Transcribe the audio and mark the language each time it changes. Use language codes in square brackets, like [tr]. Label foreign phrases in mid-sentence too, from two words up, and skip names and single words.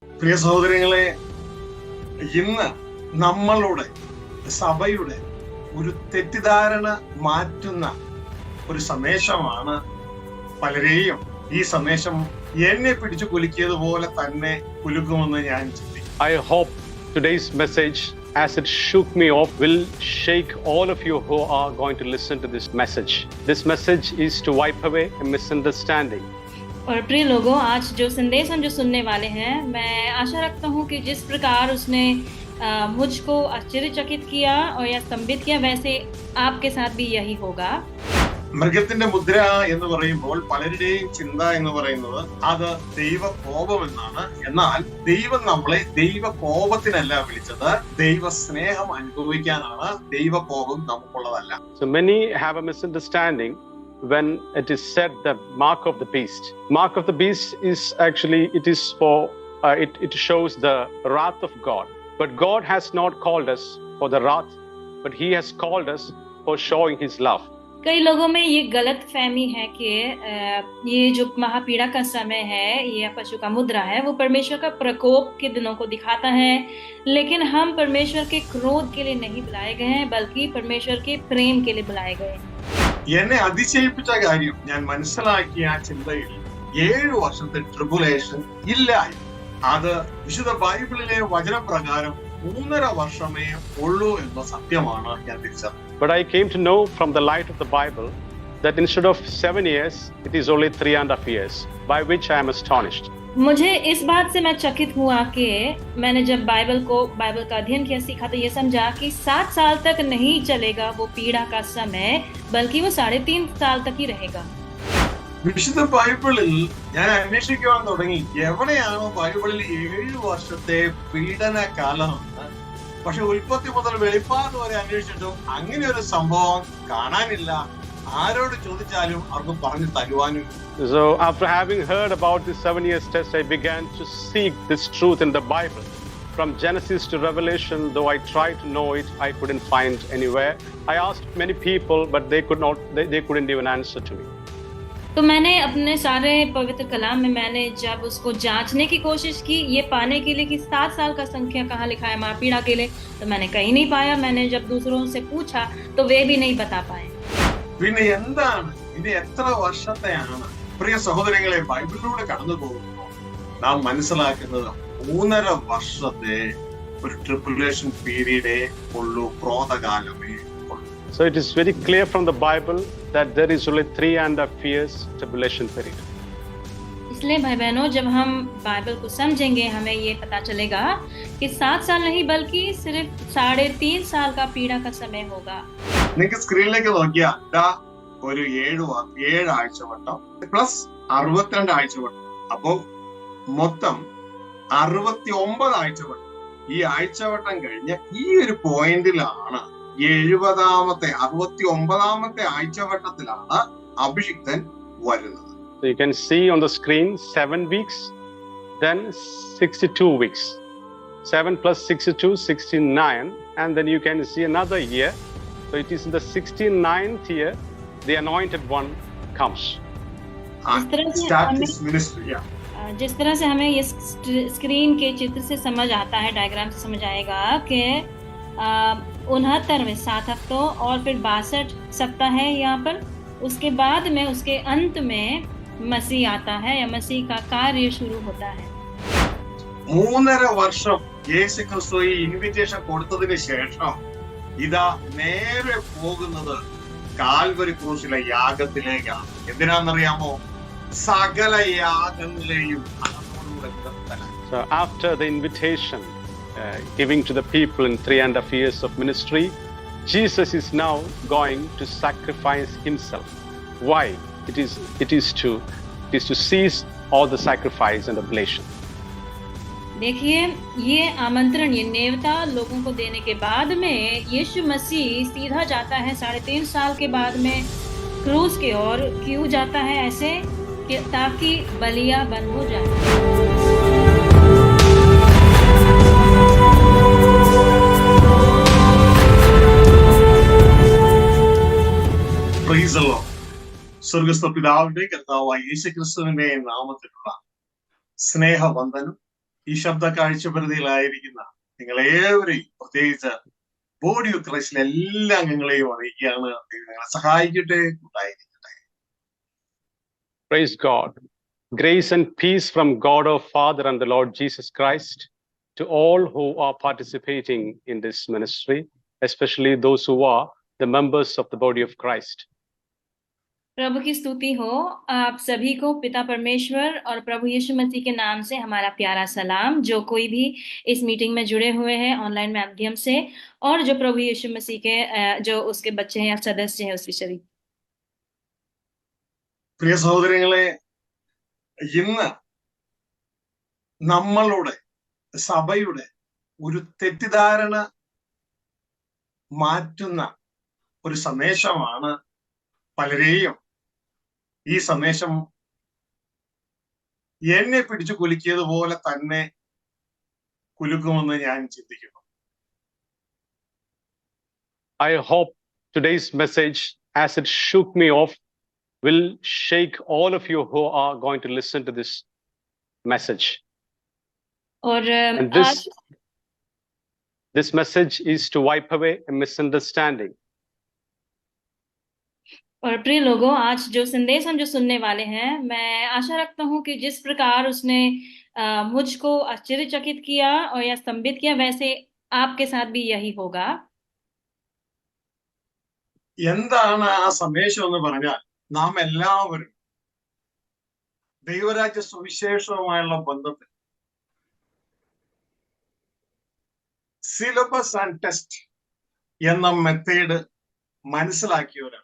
[ml] പ്രിയ സഹോദരങ്ങളെ, ഇന്ന് നമ്മളുടെ സഭയുടെ ഒരു തെറ്റിദ്ധാരണ മാറ്റുന്ന ഒരു സന്ദേശമാണ് പലരെയും ഈ സന്ദേശം എന്നെ പിടിച്ചു കുലുക്കിയതുപോലെ തന്നെ കുലുക്കുമെന്ന് ഞാൻ ചിന്തിക്കുന്നു. [en] I hope today's message, as it shook me off, will shake all of you who are going to listen to this message. This message is to wipe away a misunderstanding. [hi] और प्रिय लोगों, आज जो संदेश हम जो सुनने वाले हैं, मैं आशा रखता हूँ कि जिस प्रकार उसने मुझको आश्चर्यचकित किया और या स्तंभित किया, वैसे आपके साथ भी यही होगा. [ml] മൃഗത്തിന്റെ മുദ്ര എന്ന് പറയുമ്പോൾ പലരുടെയും ചിന്ത എന്ന് പറയുന്നത് അത് ദൈവ കോപം എന്നാണ്. എന്നാൽ ദൈവം നമ്മളെ ദൈവ കോപത്തിനല്ല വിളിച്ചത്, ദൈവ സ്നേഹം അനുഭവിക്കാനാണ്. ദൈവ കോപം നമുക്കുള്ളതല്ല. [en] So many have a misunderstanding when it is said the mark of the beast. Mark of the beast is actually, it is for, it shows the wrath of God. But God has not called us for the wrath, but He has called us for showing His love. [hi] कई लोगों में ये गलत फहमी है कि ये जो महापीड़ा का समय है, ये पशु का मुद्रा है, वो परमेश्वर का प्रकोप के दिनों को दिखाता है. लेकिन हम परमेश्वर के क्रोध के लिए नहीं बुलाए गए हैं, बल्कि परमेश्वर के प्रेम के लिए बुलाए गए हैं. [ml] എന്നെ അതിശയിപ്പിച്ച കാര്യം ഞാൻ മനസ്സിലാക്കിയ ആ ചിന്തയിൽ 7 വർഷത്തെ ട്രിബുലേഷൻ ഇല്ല. അത് വിശുദ്ധ ബൈബിളിലെ വചനപ്രകാരം 3.5 വർഷമേ ഉള്ളൂ എന്ന സത്യമാണ് ഞാൻ തിരിച്ചത്. [en] But I came to know from the light of the Bible that instead of 7 years, it is only 3.5 years, by which I am astonished. [hi] मुझे इस बात से मैं चकित हुआ कि मैंने जब बाइबल का अध्ययन किया, सीखा, तो ये समझा कि 7 साल तक नहीं चलेगा वो पीड़ा का समय, बल्कि वो 3.5 साल तक ही रहेगा. [ml] വിശുദ്ധ ബൈബിളിൽ ഞാൻ അന്വേഷിക്കുവാൻ തുടങ്ങി, എവിടെയാണോ ബൈബിളിൽ 7 വർഷത്തെ പീഡന കാലമെന്ന്. പക്ഷെ ഉൽപ്പത്തി മുതൽ വെളിപ്പാട് വരെ അന്വേഷിച്ചിട്ടും അങ്ങനെ ഒരു സംഭവം കാണാനില്ല. ആരോട് ചോദിച്ചാലും അവർക്ക് പറഞ്ഞു തരുവാനും. [en] So after having heard about this 7 years test, I began to seek this truth in the Bible. From Genesis to Revelation, though I tried to know it, I couldn't find anywhere. I asked many people, but they couldn't even answer to me. [hi] तो मैंने अपने सारे पवित्र कलाम में मैंने जब उसको जांचने की कोशिश की, ये पाने के लिए कि 7 साल का संख्या कहाँ लिखा है महापीड़ा के लिए, तो मैंने कहीं नहीं पाया. मैंने जब दूसरों से पूछा तो वे भी नहीं बता पाए. [ml] പിന്നെ എന്താണ് ഇത്, എത്ര വർഷത്തെയാണ്? പ്രിയ സഹോദരങ്ങളെ, ബൈബിളിലൂടെ കടന്നു പോകുമ്പോൾ നാം മനസ്സിലാക്കുന്നത് 3.5 വർഷത്തെ ഒരു [en] tribulation period [ml] ഉള്ളൂ, ക്രോധകാലമേ ഉള്ളൂ. [en] So it is very clear from the Bible that there is only 3.5 years tribulation period. [hi] इसलिए भाई बहनों, जब हम बाइबल को समझेंगे, हमें ये पता चलेगा कि 7 साल नहीं, बल्कि सिर्फ 3.5 साल का पीड़ा का समय होगा. [ml] നിങ്ങൾക്ക് സ്ക്രീനിലേക്ക് നോക്കിയാൽ ഇതാ ഒരു 7 ആഴ്ചവട്ടം പ്ലസ് 62 ആഴ്ചവട്ടം, അപ്പോ മൊത്തം 69 ആഴ്ചവട്ടം. ഈ ആഴ്ചവട്ടം കഴിഞ്ഞ് ഈ ഒരു പോയിന്റിലാണ് 69ാമത്തെ ആഴ്ചവട്ടത്തിലാണ് അഭിഷിക്തൻ വരുന്നത്. [en] So you can see on the screen 7 weeks, then 62 weeks. 7 plus 62, 69, and then you can see another year. So it is in the 69th year the anointed one comes. [hi] जिस तरह से हमें ये स्क्रीन के चित्र से समझ आता है, डायग्राम से समझ आएगा कि 69वें 7 हफ्तों और फिर 62 सप्ताह है यहाँ पर. उसके बाद में उसके अंत में मसीह आता है, या मसीह का कार्य शुरू होता है. [ml] 3.5 വർഷം യേശു ക്രിസ്തു ഈ ഇൻവിറ്റേഷൻ കൊടുത്തതിന് ശേഷം ഇതാ നേരെ പോകുന്നത് കാൽവരി ക്രൂശിലെ യാഗത്തിലേക്കാണ്. എന്തിനാണെന്നറിയാമോ? സകല യാഗങ്ങളെയും അതോടുകൂടെ നിർത്തലാക്കി. [en] So after the invitation giving to the people in 3.5 years of ministry, Jesus is now going to sacrifice himself. Why? It is to cease all the sacrifice and oblation. [hi] देखिए, ये आमंत्रण, ये नेवता लोगों को देने के बाद में यीशु मसीह सीधा जाता है 3.5 साल के बाद में क्रूस की ओर. क्यों जाता है ऐसे? कि ताकि बलियां बंद हो जाए. [en] Praise the Lord. [ml] സ്വർഗ്ഗസ്ഥ പിതാവിന്റെ കർത്താവായ യേശുക്രിസ്തുവിന്റെ നാമത്തിലുള്ള സ്നേഹവന്ദനം ഈ ശബ്ദ കാഴ്ചപരിധിയിലായിരിക്കുന്ന നിങ്ങളേവരെയും, പ്രത്യേകിച്ച് [en] body of Christ [ml] എല്ലാ അംഗങ്ങളെയും അറിയിക്കുകയാണ്. നിങ്ങളെ സഹായിക്കട്ടെ, ഉണ്ടായിരിക്കട്ടെ. [en] Praise God. Grace and peace from God our Father and the Lord Jesus Christ to all who are participating in this ministry, especially those who are the members of the body of Christ. [hi] प्रभु की स्तुति हो। आप सभी को पिता परमेश्वर और प्रभु यीशु मसीह के नाम से हमारा प्यारा सलाम, जो कोई भी इस मीटिंग में जुड़े हुए हैं ऑनलाइन माध्यम से, और जो प्रभु यीशु मसीह के जो उसके बच्चे हैं या सदस्य हैं उसके शरीर। [ml] പ്രിയ സഹോദരങ്ങളെ, ഇന്ന് നമ്മളുടെ സഭയുടെ ഒരു തെറ്റിദ്ധാരണ മാറ്റുന്ന ഒരു സന്ദേശമാണ് പലരെയും ഈ സന്ദേശം എന്നെ പിടിച്ചു കുലുക്കിയതുപോലെ തന്നെ കുലുക്കുമെന്ന് ഞാൻ ചിന്തിക്കുന്നു. [en] I hope today's message, as it shook me off, will shake all of you who are going to listen to this message. [hi] और [en] And this message is to wipe away a misunderstanding. [hi] और प्रिय लोगों, आज जो संदेश हम जो सुनने वाले हैं, मैं आशा रखता हूं कि जिस प्रकार उसने मुझको आश्चर्यचकित किया और या स्तंभित किया, वैसे आपके साथ भी यही होगा. [ml] എന്താണ് ആ സന്ദേശം എന്ന് പറഞ്ഞാൽ, നാം എല്ലാവരും ദൈവരാജ്യ സുവിശേഷവുമായുള്ള ബന്ധത്തിൽ [en] syllabus and test [ml] എന്ന മെത്തേഡ് മനസ്സിലാക്കിയവരാണ്.